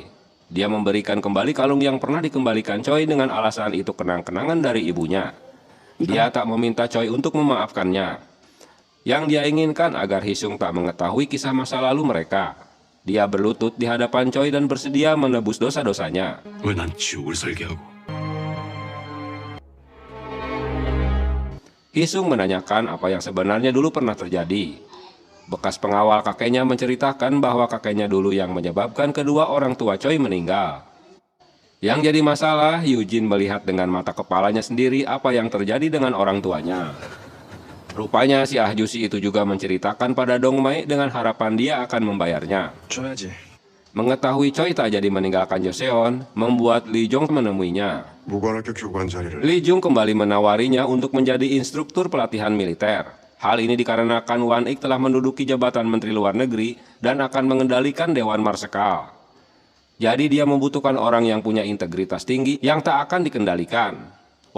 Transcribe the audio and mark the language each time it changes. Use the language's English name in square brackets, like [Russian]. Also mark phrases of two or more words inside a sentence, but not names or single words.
[Indonesian] Dia memberikan kembali kalung yang pernah dikembalikan Choi dengan alasan itu kenang-kenangan dari ibunya. Dia tak meminta Choi untuk memaafkannya. Yang dia inginkan agar Haesung tak mengetahui kisah masa lalu mereka. Dia berlutut di hadapan Choi dan bersedia menebus dosa-dosanya. [Korean] 왜 난 지옥을 살게 하고 [Indonesian] Haesung menanyakan apa yang sebenarnya dulu pernah terjadi. Bekas pengawal kakeknya menceritakan bahwa kakeknya dulu yang menyebabkan kedua orang tua Choi meninggal. Yang jadi masalah, Eugene melihat dengan mata kepalanya sendiri apa yang terjadi dengan orang tuanya. Rupanya si Ahjusi itu juga menceritakan pada Dongmai dengan harapan dia akan membayarnya. [Korean] 줘야지. [Indonesian] Mengetahui Choi tak jadi meninggalkan Joseon, membuat Lee Jong menemuinya. [Korean] 무관학교 교관 자리를 [Indonesian] Lee Jung kembali menawarinya untuk menjadi instruktur pelatihan militer. Hal ini dikarenakan Wan Ik telah menduduki jabatan Menteri Luar Negeri dan akan mengendalikan Dewan Marsekal. Jadi dia membutuhkan orang yang punya integritas tinggi yang tak akan dikendalikan.